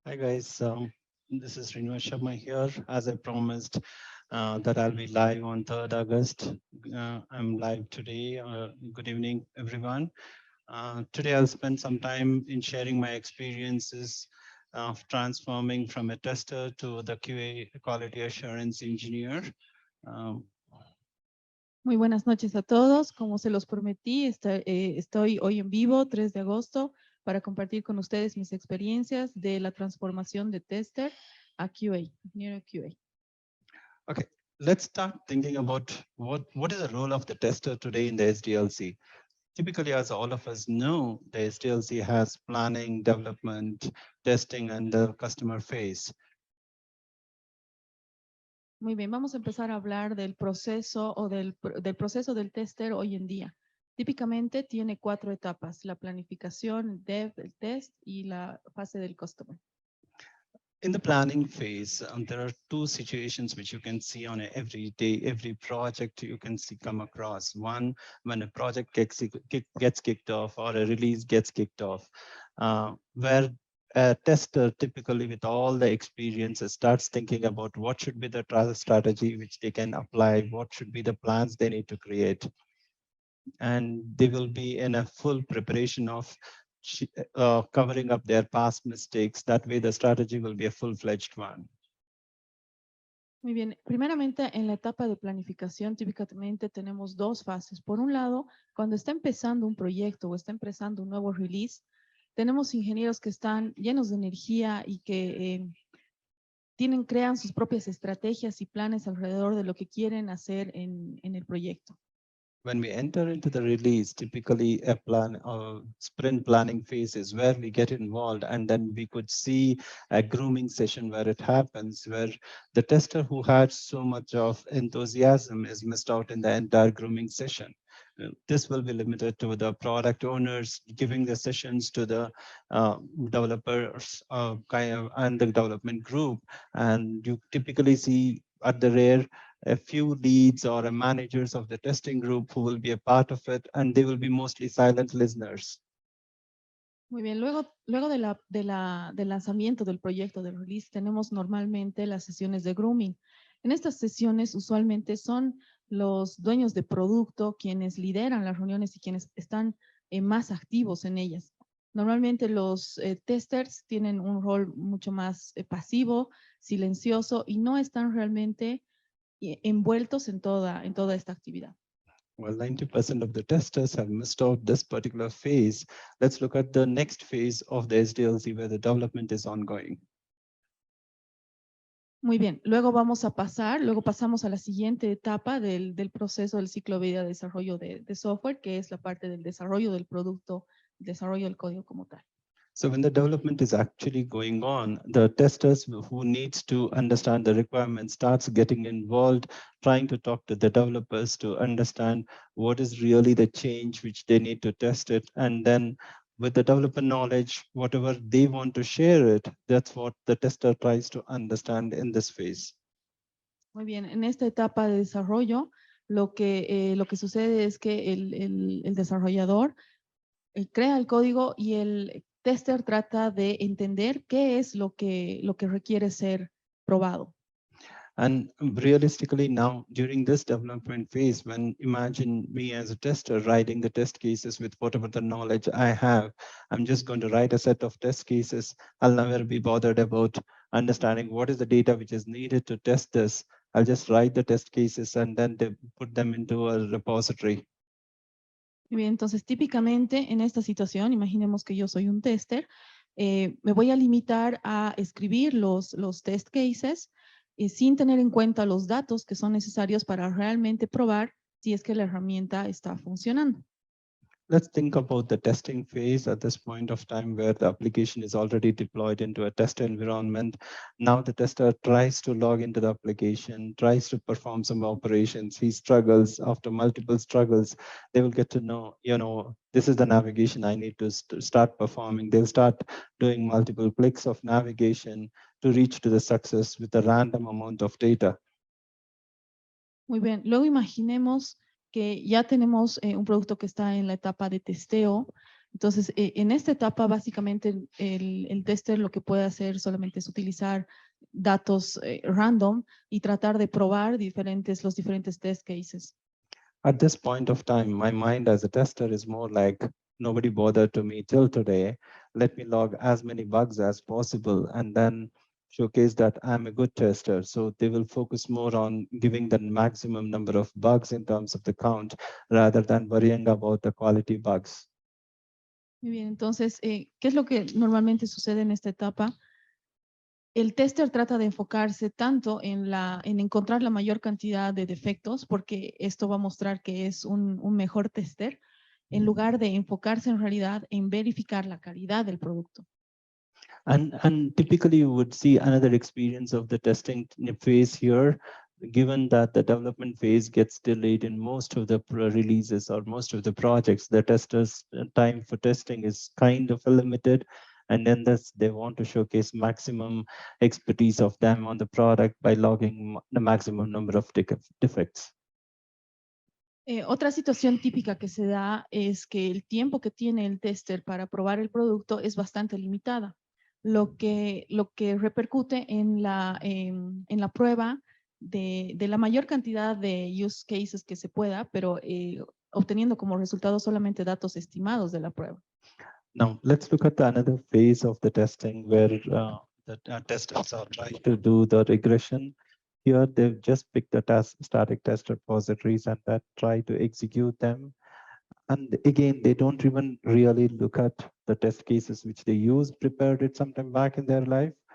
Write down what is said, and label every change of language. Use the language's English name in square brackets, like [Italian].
[English] Hi guys, this is Srinivas Sharma here. As I promised that I'll be live on 3rd August. I'm live today. Good evening, everyone. Today I'll spend some time in sharing my experiences of transforming from a tester to the QA quality assurance engineer. Um, [Spanish] Muy buenas noches a todos. Como se los prometí, estoy hoy en vivo, 3 de agosto, para compartir con ustedes mis experiencias de la transformación de tester a QA, ingeniero QA. [English] okay, let's start thinking about what is the role of the tester today in the SDLC. Typically, as all of us know, the SDLC has planning, development, testing, and the customer phase. [Spanish] Muy bien, vamos a empezar a hablar del proceso o del proceso del tester hoy en día. Típicamente tiene 4 etapas: la planificación, el dev, el test y la fase del customer. [English] In the planning phase, there are two situations which you can see on every day, every project you can see come across. One, when a project gets kicked off or a release gets kicked off, where a tester typically with all the experiences starts thinking about what should be the trial strategy which they can apply, what should be the plans they need to create. And they will be in a full preparation of covering up their past mistakes. That way the strategy will be a full-fledged one. [Spanish] Muy bien, primeramente en la etapa de planificación típicamente tenemos 2 fases. Por un lado, cuando está empezando un proyecto o está empezando un nuevo release, tenemos ingenieros que están llenos de energía y que crean sus propias estrategias y planes alrededor de lo que quieren hacer en el proyecto. [English] When we enter into the release, typically a plan or sprint planning phase is where we get involved, and then we could see a grooming session where it happens, where the tester who had so much of enthusiasm is missed out in the entire grooming session. This will be limited to the product owners giving the sessions to the developers and the development group. And you typically see at the rare a few leads or a managers of the testing group who will be a part of it, and they will be mostly silent listeners. [Spanish] Muy bien, luego del lanzamiento del proyecto del release, tenemos normalmente las sesiones de grooming. En estas sesiones usualmente son los dueños de producto quienes lideran las reuniones y quienes están más activos en ellas. Normalmente los testers tienen un rol mucho más pasivo, silencioso y no están realmente envueltos en toda esta actividad. [English] Well, 90% of the testers have missed out this particular phase. Let's look at the next phase of the SDLC where the development is ongoing. [Spanish] Muy bien, luego pasamos a la siguiente etapa del proceso del ciclo vida desarrollo de software, que es la parte del desarrollo del producto, desarrollo del código como tal. [English] So when the development is actually going on, the testers who needs to understand the requirements starts getting involved, trying to talk to the developers to understand what is really the change which they need to test it. And then with the developer knowledge, whatever they want to share it, that's what the tester tries to understand in this phase. [Spanish] Muy bien, en esta etapa de desarrollo, lo que sucede es que el desarrollador crea el código y el tester trata de entender qué es lo que requiere ser probado. [English] And realistically now, during this development phase, when imagine me as a tester writing the test cases with whatever the knowledge I have, I'm just going to write a set of test cases. I'll never be bothered about understanding what is the data which is needed to test this. I'll just write the test cases and then they put them into a repository. [Spanish] Bien, entonces típicamente en esta situación, imaginemos que yo soy un tester, me voy a limitar a escribir los test cases sin tener en cuenta los datos que son necesarios para realmente probar si es que la herramienta está funcionando. [English] Let's think about the testing phase at this point of time where the application is already deployed into a test environment. Now the tester tries to log into the application, tries to perform some operations. He struggles. After multiple struggles, they will get to know, this is the navigation I need to start performing. They'll start doing multiple clicks of navigation to reach to the success with a random amount of data. [Spanish] Muy bien, luego imaginemos que ya tenemos un producto que está en la etapa de testeo Entonces, en esta etapa, básicamente, el tester lo que puede hacer solamente es utilizar datos random y tratar de probar los diferentes test cases. [English] At this point of time, my mind as a tester is more like nobody bothered to me till today. Let me log as many bugs as possible and then showcase that I'm a good tester. So they will focus more on giving the maximum number of bugs in terms of the count rather than worrying about the quality bugs. [Spanish] Muy bien, entonces, ¿qué es lo que normalmente sucede en esta etapa? El tester trata de enfocarse tanto en encontrar la mayor cantidad de defectos, porque esto va a mostrar que es un mejor tester, en lugar de enfocarse en realidad en verificar la calidad del producto. [English] And typically you would see another experience of the testing phase here, given that the development phase gets delayed in most of the releases or most of the projects, the testers time for testing is kind of limited. And then they want to showcase maximum expertise of them on the product by logging the maximum number of defects. [Spanish] Otra situación típica que se da es que el tiempo que tiene el tester para probar el producto es bastante limitada, lo que repercute en la prueba de la mayor cantidad de use cases que se pueda, pero obteniendo como resultado solamente datos estimados de la prueba. [English] Now, let's look at another phase of the testing where the testers are trying to do the regression. Here, they've just picked the static test repositories and that try to execute them. And again, they don't even really look at the test cases which they use, prepared it sometime back in their life.